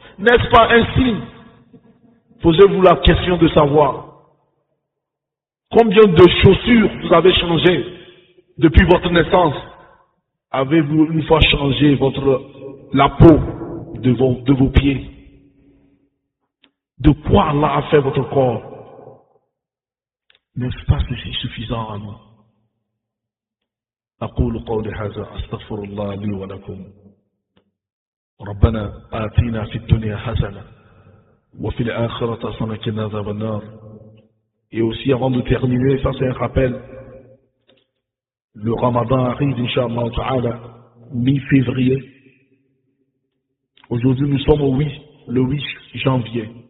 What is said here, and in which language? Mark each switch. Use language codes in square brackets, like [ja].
[fr] N'est-ce pas un signe? Posez-vous la question de savoir combien de chaussures vous avez changé depuis votre naissance. Avez-vous une fois changé la peau de vos pieds? De quoi Allah a fait votre corps? N'est-ce pas ceci suffisant à nous? [ar] أقول قولي هذا أستغفر الله لي ولكم ربنا آتنا في الدنيا حسنة وفي الآخرة حسنة وقنا عذاب النار. [fr] Et aussi avant de terminer, ça c'est un rappel, le Ramadan arrive Inch'Allah Ta'ala mi-février. Aujourd'hui nous sommes le 8 janvier.